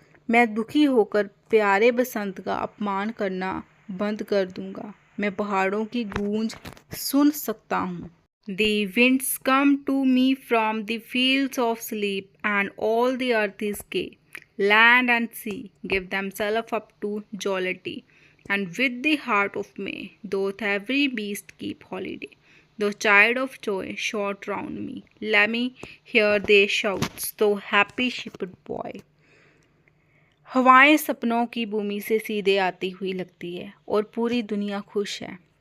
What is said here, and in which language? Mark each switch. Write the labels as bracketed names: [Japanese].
[Hindi] मैं दुखी होकर प्यारे बसंत का अपमान करना बंद कर दूंगा। मैं पहाड़ों की गूंज सुन सकता हूँ। [English] The winds come to me from the fields of sleep, and all the earth is gay. Land and sea give themselves up to jollity, and with the heart of May doth every beast keep holiday. The child of joy shout round me. Let me hear their shouts, so happy shepherd boy. [Hindi] हवाएं सपनों की भूमि से सीधे आती हुई लगती है और पूरी दुनिया खुश है।